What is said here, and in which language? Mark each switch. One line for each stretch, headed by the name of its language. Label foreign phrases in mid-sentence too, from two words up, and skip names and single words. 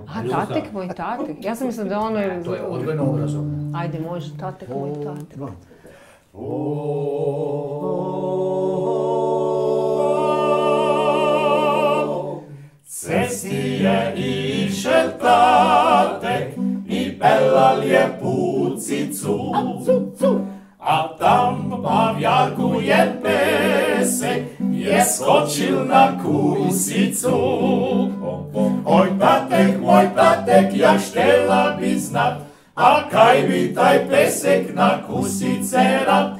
Croatian: A tatek moj tatek? Ja sam mislila da ono je... To je odgojno obrazovno. Ajde, može, tatek moj tatek. Cesti je išel tatek i pelal je pucicu, a tam pavjarku je pesek je skočil na kusicu. Oj moj tatek, ja štela bi znat, a kaj bi taj pesek na kusice rad.